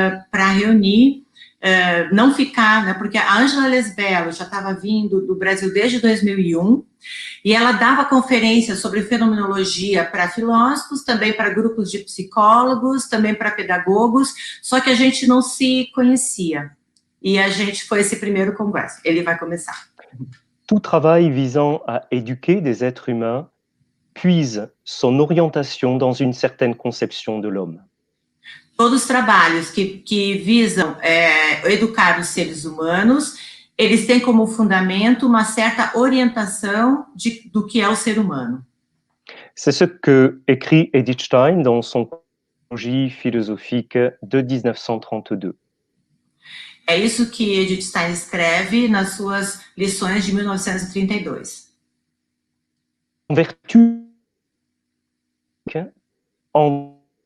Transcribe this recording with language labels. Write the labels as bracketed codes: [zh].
[pt] para reunir, não ficar, né, porque a Ângela Lesbello já estava vindo do Brasil desde 2001, e ela dava conferências sobre fenomenologia para filósofos, também para grupos de psicólogos, também para pedagogos, só que a gente não se conhecia. E a gente foi esse primeiro congresso. Ele vai começar. [fr] Tout travail visant à éduquer des êtres humains puise son orientation dans une certaine conception de l'homme. [pt] Todos os trabalhos que visam educar os seres humanos, eles têm como fundamento uma certa orientação do que é o ser humano. [fr] C'est ce que écrit Edith Stein dans son Psychologie philosophique de 1932. [pt] É isso que Edith Stein escreve nas suas lições de 1932. [fr] En vertu en